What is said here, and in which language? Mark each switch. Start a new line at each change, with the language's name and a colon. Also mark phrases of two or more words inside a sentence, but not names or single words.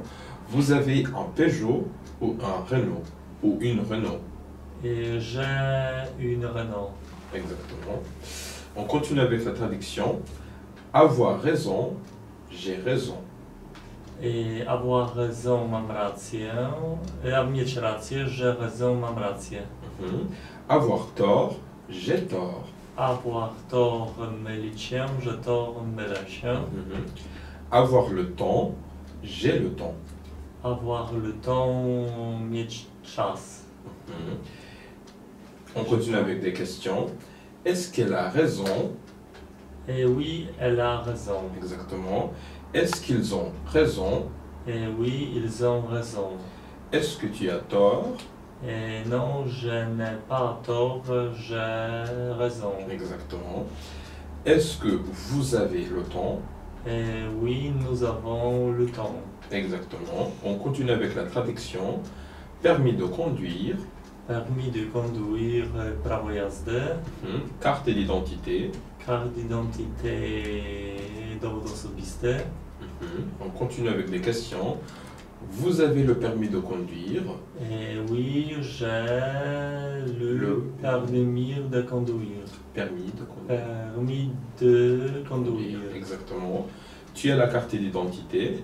French: Vous avez un Peugeot ou un Renault ou une Renault? J'ai une Renault. Exactement. On continue avec la traduction. Avoir raison, j'ai raison. Et avoir raison,
Polish: mam rację. Mieć rację,
French: j'ai raison,
Polish: mam rację.
French: Avoir tort, j'ai tort. Avoir tort,
Polish: mylić się, że tort, mylę się.
French: Avoir le temps, j'ai le temps. Avoir le temps,
Polish: mieć czas.
French: On continue avec des questions. Est-ce qu'elle a raison? Et oui, elle a raison. Exactement. Est-ce qu'ils ont raison? Et oui, ils ont raison. Est-ce que tu as tort? Et non, je n'ai pas tort, j'ai raison. Exactement. Est-ce que vous avez le temps? Et oui, nous avons le temps. Exactement. On continue avec la traduction. Permis de conduire. Permis de conduire,
Polish: prawo jazdy.
French: Carte d'identité. Carte d'identité,
Polish: dowód osobisty.
French: On continue avec des questions. Vous avez le permis de conduire. Et oui, j'ai le Le- permis de conduire. Permis de conduire. Permis de conduire. Exactement. Tu as la carte d'identité.